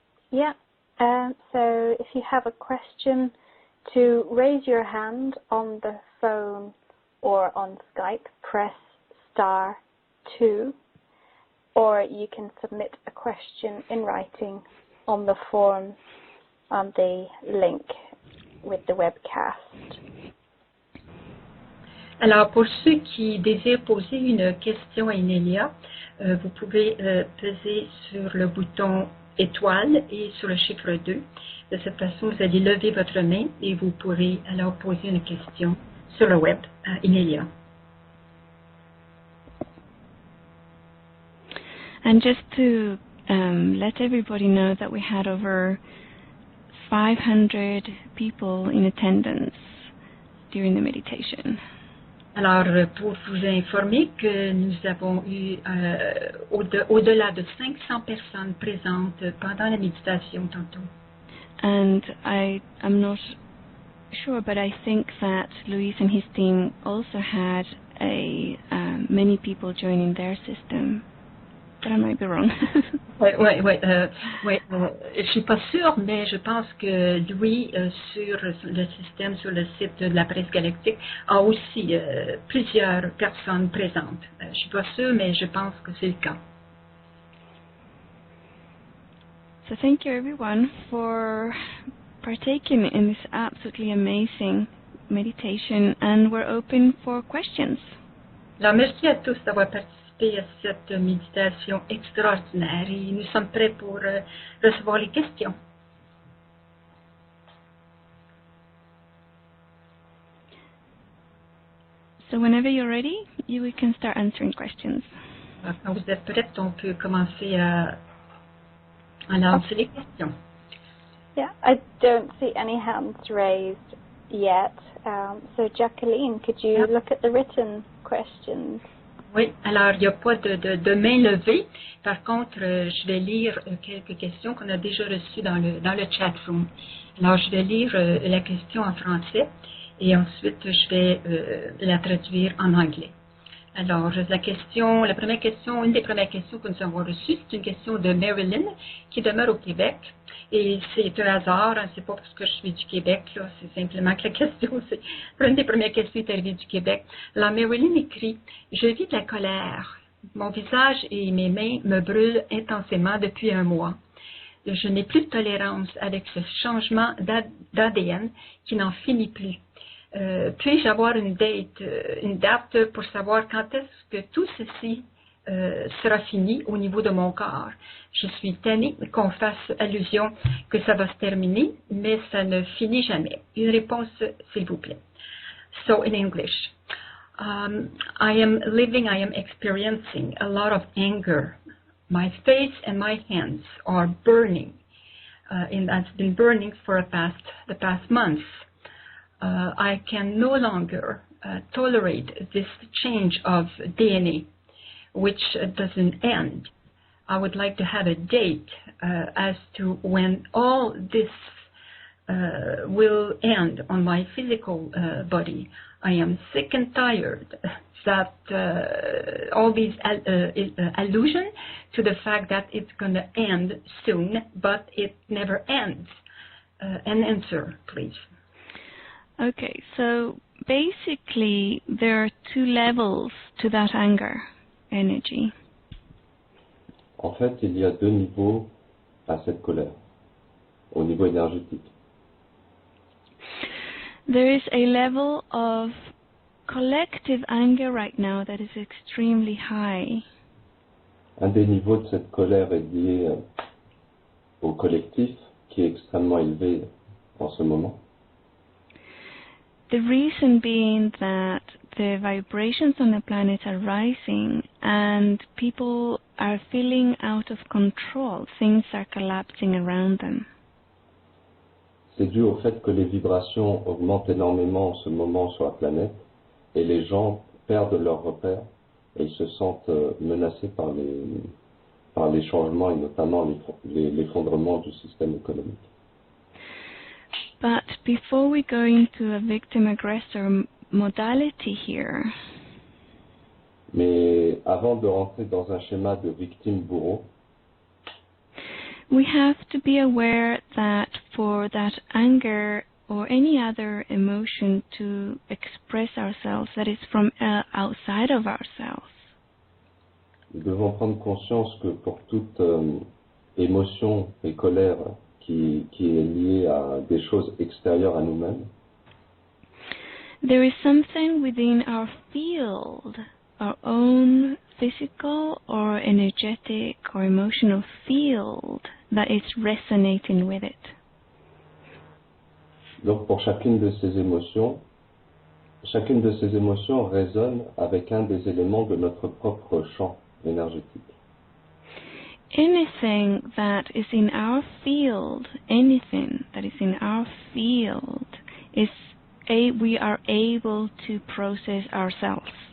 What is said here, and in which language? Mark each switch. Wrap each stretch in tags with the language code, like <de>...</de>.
<en>Yeah, so if you have a question, to raise your hand on the phone or on Skype, press *2, or you can submit a question in writing on the form on the link with the webcast.</en> <fr>Alors, pour ceux qui désirent poser une question à Inélia, vous pouvez peser sur le bouton étoile et sur le chiffre 2. De cette façon, vous allez lever votre main et vous pourrez alors poser une question sur le web à Inélia.</fr> <en>And just to let everybody know that we had over 500 people in attendance during the meditation.</en> <fr>Alors, pour vous informer que nous avons eu au-delà de 500 personnes présentes pendant la méditation tantôt.</fr> <en>And I'm not sure, but I think that Luis and his team also had many people joining their system. But I might be wrong.</en> <fr>Je suis pas sûre, mais je pense que Louis, sur le système, sur le site de la presse galactique, a aussi plusieurs personnes présentes. Je suis pas sûre, mais je pense que c'est le cas.</fr> <en>So thank you everyone for partaking in this absolutely amazing meditation, and we're open for questions.</en> <fr>Alors, merci à tous d'avoir participé à cette méditation extraordinaire et nous sommes prêts pour recevoir les questions.</fr> <en>So whenever you're ready, we can start answering questions.</en> <fr>Alors, quand vous êtes prêts, on peut commencer à lancer les questions.</fr> <en>Yeah, I don't see any hands raised yet. So Jacqueline, could you look at the written questions?</en> <fr>Oui, alors il n'y a pas de main levée. Par contre, je vais lire quelques questions qu'on a déjà reçues dans le chat room. Alors, je vais lire la question en français et ensuite je vais la traduire en anglais. Alors, une des premières questions que nous avons reçues, c'est une question de Marilyn qui demeure au Québec. Et c'est un hasard, hein, c'est pas parce que je suis du Québec, là, c'est simplement que la question, c'est une des premières questions est arrivée du Québec. Alors, Marilyn écrit « Je vis de la colère. Mon visage et mes mains me brûlent intensément depuis un mois. Je n'ai plus de tolérance avec ce changement d'ADN qui n'en finit plus. Puis-je avoir une date pour savoir quand est-ce que tout ceci sera fini au niveau de mon corps. Je suis tannée qu'on fasse allusion que ça va se terminer, mais ça ne finit jamais. Une réponse, s'il vous plaît.</fr> <en>So in English, I am experiencing a lot of anger. My face and my hands are burning, and that's been burning for the past months. I can no longer tolerate this change of DNA, which doesn't end. I would like to have a date as to when all this will end on my physical body. I am sick and tired that all these allusion to the fact that it's going to end soon, but it never ends. An answer, please. Okay, so basically there are two levels to that anger energy.</en> <fr>En fait, il y a deux niveaux à cette colère, au niveau énergétique.</fr> <en>There is a level of collective anger right now that is extremely high.</en> <fr>Un des niveaux de cette colère est lié au collectif, qui est extrêmement élevé en ce moment.</fr> <en>The reason being that the vibrations on the planet are rising and people are feeling out of control. Things are collapsing around them.</en> <fr>C'est dû au fait que les vibrations augmentent énormément en ce moment sur la planète et les gens perdent leurs repères et ils se sentent menacés par les changements et notamment l'effondrement du système économique.</fr> <en>But before we go into a victim-aggressor modality here,</en> <fr>mais avant de rentrer dans un schéma de victime-bourreau,</fr> <en>we have to be aware that for that anger or any other emotion to express ourselves that is from outside of ourselves,</en> <fr>nous devons prendre conscience que pour toute émotion et colère qui est liée à des choses extérieures à nous-mêmes,</fr> <en>there is something within our field, our own physical or energetic or emotional field that is resonating with it.</en> <fr>Donc pour chacune de ces émotions résonne avec un des éléments de notre propre champ énergétique.</fr> <en>Anything that is in our field, we are able to process ourselves.</en>